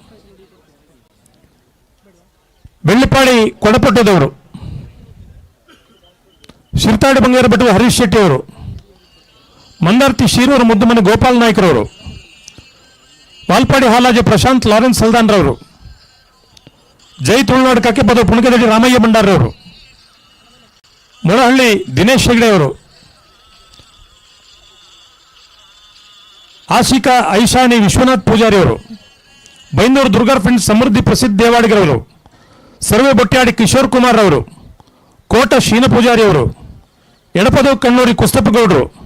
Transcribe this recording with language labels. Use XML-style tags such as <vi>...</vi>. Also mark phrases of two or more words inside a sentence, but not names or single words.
<kn>ಬೆಳ್ಳಿಪಾಡಿ ಕೊಡಪಟ್ಟದವರು, ಶಿರ್ತಾಡಿ ಬಂಗೇರ ಬೆಟ್ಟು ಹರೀಶ್ ಶೆಟ್ಟಿ ಅವರು, ಮಂದಾರ್ತಿ ಶೀರೂರು ಮುದ್ದುಮನೆ ಗೋಪಾಲ್ ನಾಯ್ಕರವರು, ವಾಲ್ಪಾಡಿ ಹಾಲಾಜಿ ಪ್ರಶಾಂತ್ ಲಾರೆನ್ಸ್ ಸಲ್ದಾನ್ರವರು, ಜೈ ತುಳುನಾಡು ಕಕ್ಕೆಪದ ಪುಣಕದಡಿ ರಾಮಯ್ಯ ಭಂಡಾರವರು, ಮೊಳಹಳ್ಳಿ ದಿನೇಶ್ ಹೆಗಡೆ ಅವರು, ಆಶಿಕಾ ಐಶಾನಿ ವಿಶ್ವನಾಥ್ ಪೂಜಾರಿ ಅವರು, ಬೈಂದೂರು ದುರ್ಗಾ ಫ್ರೆಂಡ್ಸ್ ಸಮೃದ್ಧಿ ಪ್ರಸಿದ್ಧ ದೇವಾಡಿಗರವರು, ಸರ್ವೆ ಬೊಟ್ಯಾಡಿ ಕಿಶೋರ್ ಕುಮಾರ್ ಅವರು, ಕೋಟ ಶೀನ ಪೂಜಾರಿ ಅವರು, ಎಡಪದವು ಕಣ್ಣೂರಿ ಕುಸ್ತಪ್ಪಗೌಡರು,</kn>